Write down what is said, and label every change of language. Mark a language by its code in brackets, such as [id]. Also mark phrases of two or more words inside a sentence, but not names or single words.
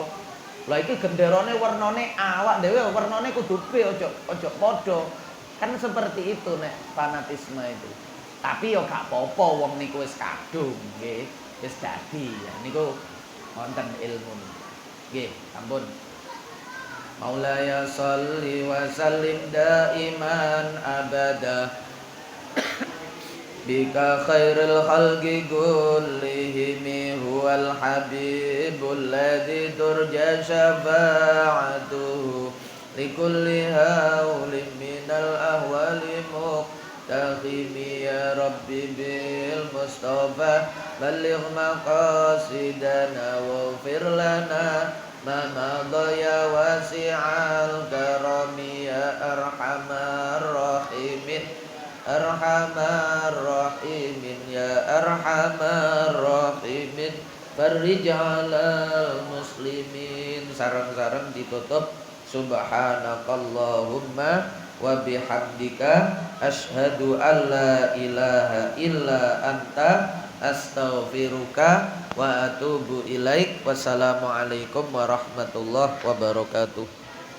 [jv] Lah iki genderane warnane A, awak dhewe warnane kudu B, ojo padha. [id] Kan seperti itu nek fanatisme itu. [jv] Tapi yo gak apa-apa wong niku wis kadung nggih. Wis dadi ya niku wonten ilmu. Nggih, ampun. [ar] مولاي صل وسلم دائما أبدا بك خير الخلق كلهم هو الحبيب الذي ترجى شفاعته لكل هول من الأهوال مقتحم يا رب بالمصطفى بلغ مقاصدنا واغفر لنا ما مضى يا واسع الكرم يا أرحم الراحمين أرحم الراحمين يا أرحم الراحمين فرج على المسلمين. [jv] Sareng-sareng ditutup [ar] سبحانك اللهم وبحمدك أشهد أن لا إله إلا أنت أستغفرك وأتوب إليك. والسلام عليكم ورحمة الله وبركاته.